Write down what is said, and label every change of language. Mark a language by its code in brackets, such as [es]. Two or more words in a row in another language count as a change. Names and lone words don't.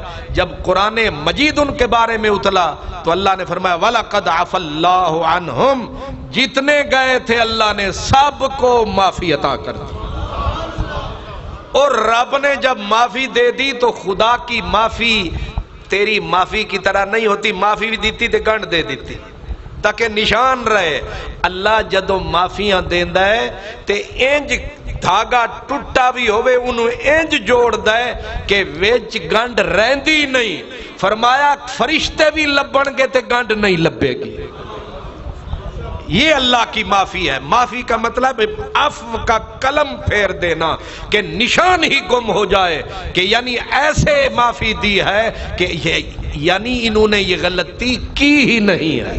[ur] جب قرآن مجید ان کے بارے میں اتلا تو اللہ نے فرمایا [ar] وَلَقَدْ عَفَى اللَّهُ عَنْهُمْ، [ur] جتنے گئے تھے اللہ نے سب کو معافی عطا کر دی۔ اور رب نے جب معافی دے دی تو خدا کی معافی تیری معافی کی طرح نہیں ہوتی، معافی [pa] بھی دیتی تے گنڈ دے دیتی [ur] تاکہ نشان رہے۔ [pa] اللہ جدو معافیاں دیندا ہے تے انج دھاگا ٹوٹا بھی ہوئے انہوں انج جوڑ دے کہ ویچ گنڈ رہندی نہیں۔ فرمایا فرشتے بھی لبن گے تے گنڈ نہیں لبے گی۔ [ur] یہ اللہ کی معافی ہے۔ معافی کا مطلب عفو کا قلم پھیر دینا کہ نشان ہی گم ہو جائے، کہ یعنی ایسے معافی دی ہے کہ یعنی انہوں نے یہ غلطی کی ہی نہیں ہے۔